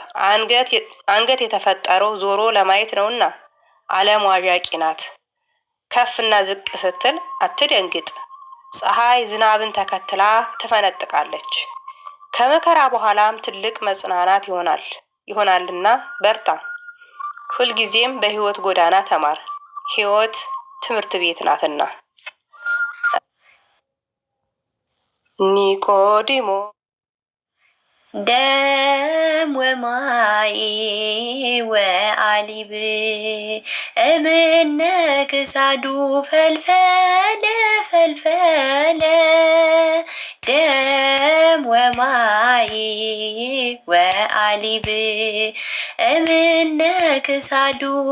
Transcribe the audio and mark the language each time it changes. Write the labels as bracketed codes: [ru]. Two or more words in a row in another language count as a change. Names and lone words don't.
[am] አንገት የተፈጠረው ዞሮ ለማየት ነውና። ዓለም ዋዣቂ ናት፣ ከፍና ዝቅ ስትል አትደንግጥ። ፀሐይ ዝናብን ተከትላ ትፈነጥቃለች። ከመከራ በኋላም ትልቅ መጽናናት ይሆናልና በርታ። ሁልጊዜም በሕይወት ጎዳና ተማር፣ ሕይወት ትምህርት ቤት ናትና። ኒቆዲሞ [gez] ደም ወማይ ወአሊብ እምነ ክሳዱ ፈልፈለ ደም ወማይ ወአሊብ እምነ ክሳዱ